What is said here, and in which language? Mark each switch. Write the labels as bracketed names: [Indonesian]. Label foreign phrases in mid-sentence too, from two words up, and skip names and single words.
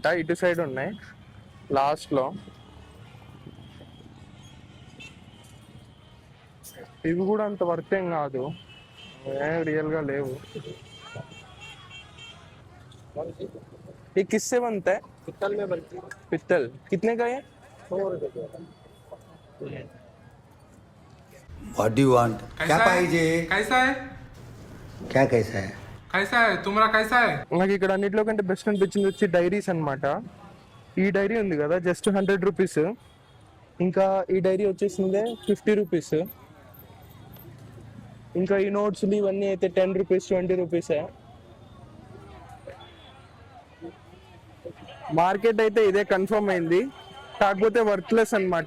[Telugu] ఇటు సైడ్ ఉన్నాయి లాస్ట్లో. ఇవి కూడా అంత వర్త్ ఏం కాదు, రియల్గా లేవు. [Hindi] ये किससे बनता है? पित्तल में बनती है. पित्तल कितने का है? 100 रुपए का. [English] What do you want? [Marathi] क्या पाहिजे? [Hindi] कैसा है? क्या कैसा है? कैसा है तुम्हारा? कैसा है? [Telugu] నాకు ఇక్కడ అన్నింటిలో కంటే బెస్ట్ అనిపించింది వచ్చి డైరీస్ అనమాట. ఈ డైరీ ఉంది కదా, [English] just 100 rupees. [Telugu] ఇంకా ఈ డైరీ వచ్చేసిందే 50 రూపీస్. ఇంకా ఈ నోట్స్లు ఇవన్నీ అయితే 10 రూపీస్ 20 రూపీసే. మార్కెట్ అయితే ఇదే కన్ఫర్మ్ అయింది, కాకపోతే వర్త్లెస్ అనమాట.